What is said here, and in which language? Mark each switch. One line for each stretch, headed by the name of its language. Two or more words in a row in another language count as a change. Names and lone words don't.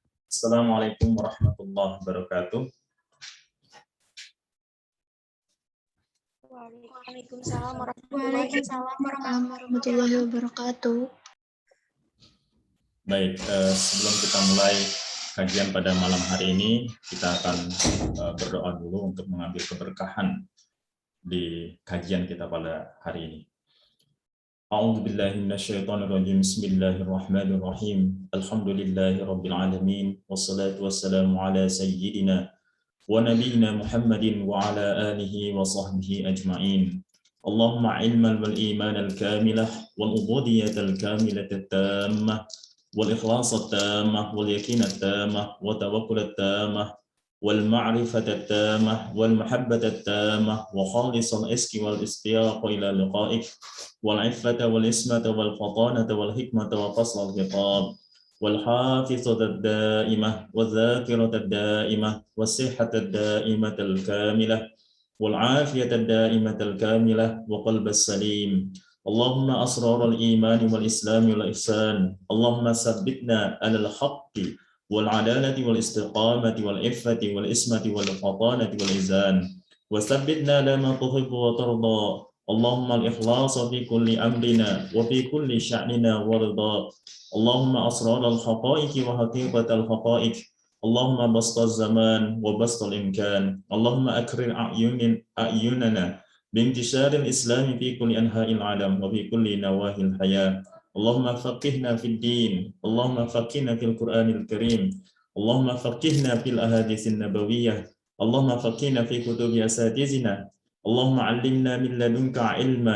Arabic: السلام عليكم ورحمة الله وبركاته. وعليكم السلام ورحمة الله وبركاته.
Indonesian: Baik, sebelum kita mulai kajian pada malam hari ini, kita akan berdoa dulu untuk mengambil keberkahan di kajian kita pada hari ini.
Arabic: أعوذ بالله من الشيطان الرجيم. بسم الله الرحمن الرحيم. الحمد لله رب العالمين والصلاة والسلام على سيدنا ونبينا محمد وعلى آله وصحبه أجمعين. اللهم علما والإيمان الكاملة والعبودية الكاملة التامة والإخلاص التامة وال ikhlas at-tammah wal يقين التامة والتوكل التامة والمعرفة التامة والمحبة التامة وخالص العشق والاشتياق إلى لقائك والعفة والعصمة والفطانة والحكمة وفصل الخطاب والحافظة الدائمة والذاكرة الدائمة والصحة الدائمة الكاملة والعافية الدائمة الكاملة وقلبا سليما. اللهم أسرار الإيمان والإسلام والإحسان. اللهم ثبتنا على الحق والعدالة والاستقامة والعفة والعصمة والفطانة والإذعان. وثبتنا لما تحب وترضى. اللهم الإخلاص في كل أمرنا وفي كل شأننا ورضا. اللهم أسرار الحقائق وحقيقة الحقائق. اللهم بسط الزمان وبسط الإمكان. اللهم أكرم أعيننا بانتشار الإسلام في كل أنحاء العالم وفي كل نواحي الحياة. اللهم فقهنا في الدين. اللهم فقهنا في القرآن الكريم. اللهم فقهنا في الأحاديث النبوية. اللهم فقهنا في كتب أساتذتنا. اللهم علمنا من لدنك علما.